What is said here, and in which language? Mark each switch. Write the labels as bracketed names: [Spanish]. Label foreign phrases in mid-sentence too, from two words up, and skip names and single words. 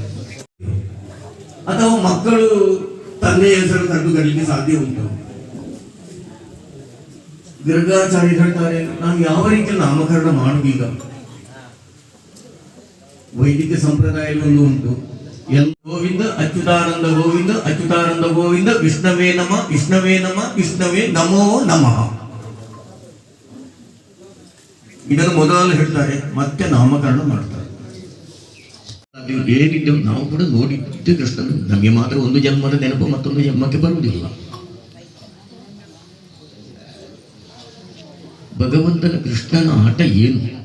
[Kannada] ಅಥವಾ ಮಕ್ಕಳು ತಂದೆಯ ಹೆಸರು ಕರೆದು ಕರೀಲಿಕ್ಕೆ ಸಾಧ್ಯ ಉಂಟು. ಗರ್ಗಾಚಾರ್ಯ ಹೇಳ್ತಾರೆ, ನಾವು ಯಾವ ರೀತಿ ನಾಮಕರಣ ಮಾಡುವುದೀಗ? ವೈದಿಕ ಸಂಪ್ರದಾಯದಲ್ಲಿ ಒಂದು ಉಂಟು, [Sanskrit] ಗೋವಿಂದ ಅಚ್ಯುತಾನಂದ ಗೋವಿಂದ ಅಚ್ಯುತಾನಂದ ಗೋವಿಂದ ವಿಷ್ಣವೇ ನಮ ವಿಷ್ಣವೇ ನಮ ವಿಷ್ಣವೇ ನಮೋ ನಮಃ. [Kannada] ಇದನ್ನು ಮೊದಲು ಹೇಳ್ತಾರೆ, ಮತ್ತೆ ನಾಮಕರಣ ಮಾಡ್ತಾರೆ. ಏನಿದ್ದೆವು ನಾವು ಕೂಡ ನೋಡಿದ್ದು ಕೃಷ್ಣನ. ನಮಗೆ ಮಾತ್ರ ಒಂದು ಜನ್ಮದ ನೆನಪು ಮತ್ತೊಂದು ಜನ್ಮಕ್ಕೆ ಬರುವುದಿಲ್ಲ. ಭಗವಂತನ ಕೃಷ್ಣನ ಆಟ ಏನು?